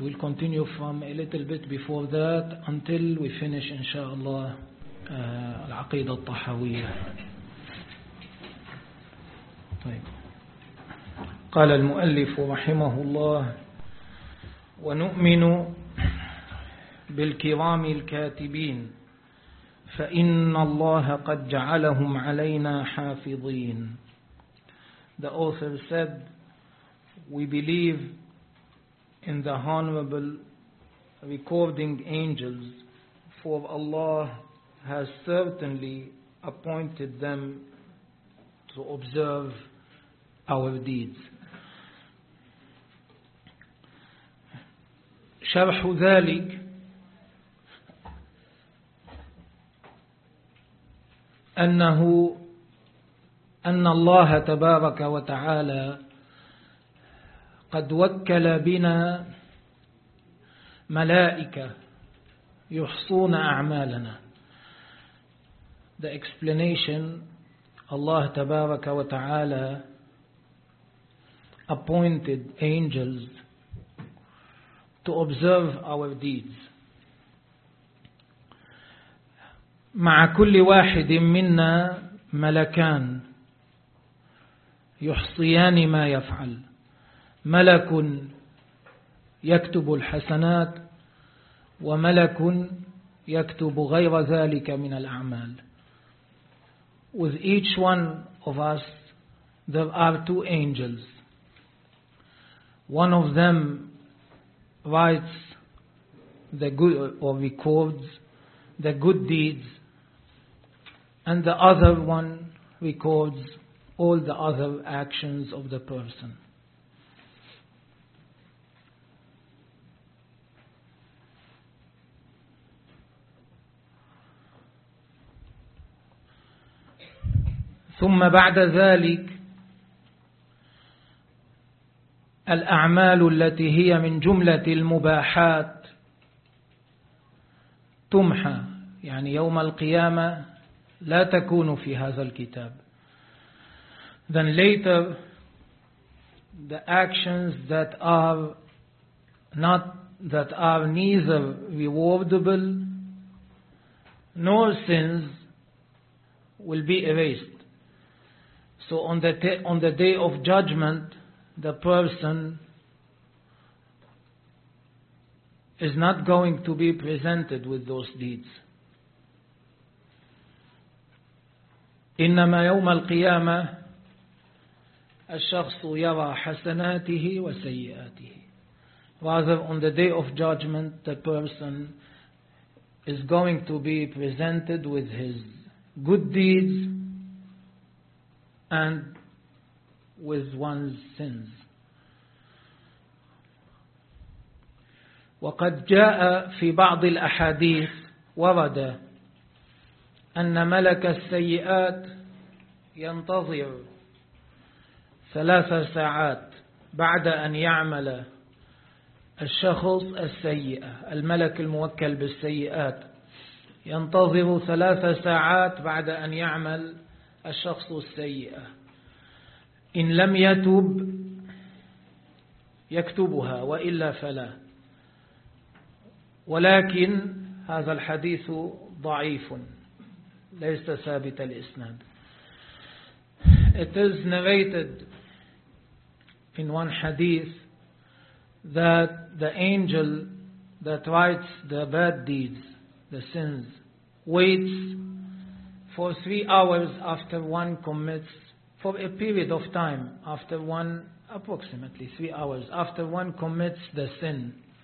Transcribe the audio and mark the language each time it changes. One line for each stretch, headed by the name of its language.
English: We'll continue from a little bit before that until we finish
Arabic: إن شاء الله العقيدة الطحاوية. طيب، قال المؤلف رحمه الله: ونؤمن بالكرام الكاتبين، فإن الله قد جعلهم علينا حافظين.
English: The author said, we believe in the honorable recording angels, for Allah has certainly appointed them to observe our deeds.
Arabic: شرح ذلك أنه أن الله تبارك وتعالى قد وكل بنا ملائكة يحصون أعمالنا.
English: The explanation: Allah tabaraka wa ta'ala appointed angels to observe our deeds.
Arabic: مع كل واحد منا ملكان يحصيان ما يفعل. ملك يكتب الحسنات، وملك يكتب غير ذلك من الأعمال.
English: With each one of us, there are two angels. One of them writes the good, or records the good deeds, and the other one records all the other actions of the person.
Arabic: ثم بعد ذلك الأعمال التي هي من جملة المباحات تمحى، يعني يوم القيامة لا تكون في هذا الكتاب.
English: Then later the actions that are not, that are neither rewardable nor sins, will be erased. So on the day of judgment, the person is not going to be presented with those deeds.
Arabic: إنما يوم القيامة الشخص يرى حسناته وسيئاته.
English: Rather, on the day of judgment, the person is going to be presented with his good deeds and with one's sins.
Arabic: وقد جاء في بعض الأحاديث، ورد أن ملك السيئات ينتظر 3 ساعات بعد أن يعمل الشخص السيئة، الملك الموكل بالسيئات ينتظر 3 ساعات بعد أن يعمل الشخص السيئة. إن لم يتوب يكتبها، وإلا فلا. ولكن هذا الحديث ضعيف، ليس ثابت الإسناد.
English: It is narrated in one hadith that the angel that writes the bad deeds, the sins, waits for 3 hours after one commits, for a period of time, after one, approximately 3 hours, after one commits the sin.